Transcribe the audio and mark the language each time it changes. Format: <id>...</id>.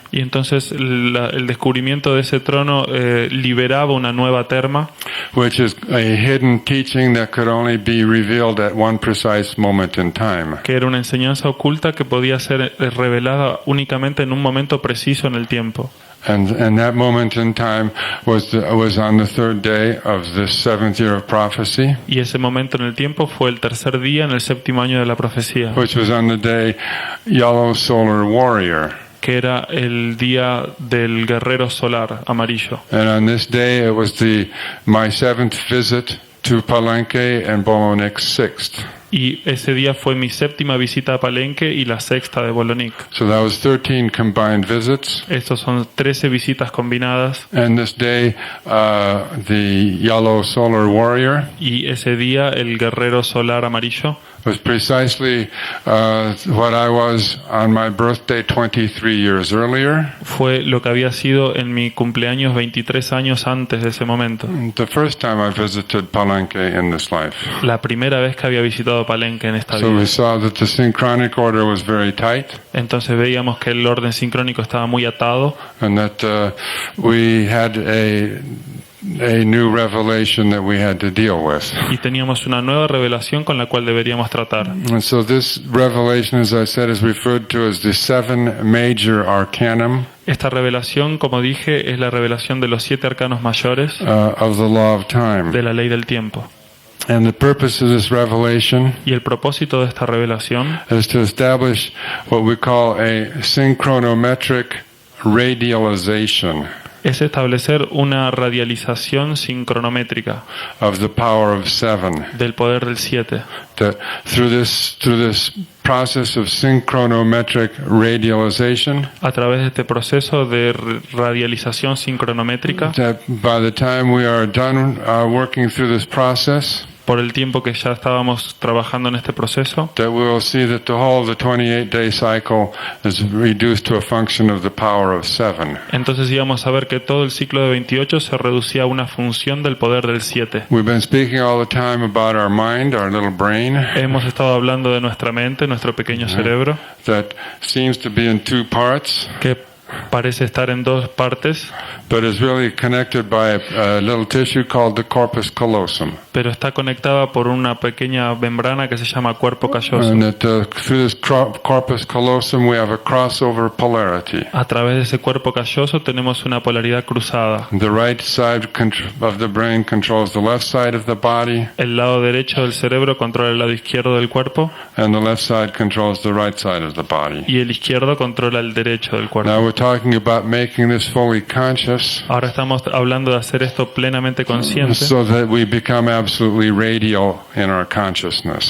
<es>Y entonces el descubrimiento de ese trono liberaba una nueva terma,</es> <en>which is a hidden teaching that could only be revealed at one precise moment in time.</en> <es>que era una enseñanza oculta que podía ser revelada únicamente en un momento preciso en el tiempo.</es> <en>And that moment in time was on the third day of the seventh year of prophecy,</en> <es>Y ese momento en el tiempo fue el tercer día en el séptimo año de la profecía,</es> <en>which was on the day Yellow Solar Warrior.</en> <es>que era el día del guerrero solar amarillo.</es> <en>And on this day it was my seventh visit to Palenque and Bolonic sixth.</en> <es>Y ese día fue mi 7ª visita a Palenque y la 6ª de Bolonik.</es> <en>So that was 13 combined visits.</en> <es>Estos son 13 visitas combinadas.</es> <en>And this day, the yellow solar warrior</en> <es>Y ese día el guerrero solar amarillo</es> <en>was precisely what I was on my birthday 23 years earlier.</en> <es>fue lo que había sido en mi cumpleaños 23 años antes de ese momento.</es> <en>The first time I visited Palenque in this life.</en> <es>La primera vez que había visitado Palenque en esta</es> <en>So</en> <es>vida.</es> <en>we saw that the synchronic order was very tight,</en> <es>Entonces veíamos que el orden sincrónico estaba muy atado</es> <en>and that we had a new revelation that we had to deal with.</en> <es>y teníamos una nueva revelación con la cual deberíamos tratar.</es> <en>And so this revelation, as I said, is referred to as the 7 major arcanum</en> <es>Esta revelación, como dije, es la revelación de los 7 arcanos mayores</es> <en>of the law of time.</en> <es>de la ley del tiempo.</es> <en>And the purpose of this revelation</en> <es>Y el propósito de esta revelación</es> <en>is to establish what we call a synchronometric radialization</en> <es>es establecer una radialización sincronométrica</es> <en>of the power of 7.</en> <es>del poder del 7.</es> <en>That through this process of synchronometric radialization,</en> <es>A través de este proceso de radialización sincronométrica,</es> <en>that by the time we are done working through this process,</en> <es>por el tiempo que ya estábamos trabajando en este proceso,</es> <en>that we will see that the whole of the 28-day cycle is reduced to a function of the power of 7.</en> <es>entonces íbamos a ver que todo el ciclo de 28 se reducía a una función del poder del 7.</es> <en>We've been speaking all the time about our mind, our little brain,</en> <es>Hemos estado hablando de nuestra mente, nuestro pequeño cerebro,</es> <en>that seems to be in 2 parts,</en> <es>que parece estar en 2 partes,</es> <en>but is really connected by a little tissue called the corpus callosum.</en> <es>pero está conectada por una pequeña membrana que se llama cuerpo calloso.</es> <en>And that through this corpus callosum we have a crossover polarity.</en> <es>A través de ese cuerpo calloso tenemos una polaridad cruzada.</es> <en>The right side of the brain controls the left side of the body,</en> <es>El lado derecho del cerebro controla el lado izquierdo del cuerpo</es> <en>and the left side controls the right side of the body.</en> <es>y el izquierdo controla el derecho del</es> <en>Now</en> <es>cuerpo.</es> <en>we're talking about making this fully conscious</en> <es>Ahora estamos hablando de hacer esto plenamente consciente,</es> <en>so that we become absolutely radial in our consciousness.</en>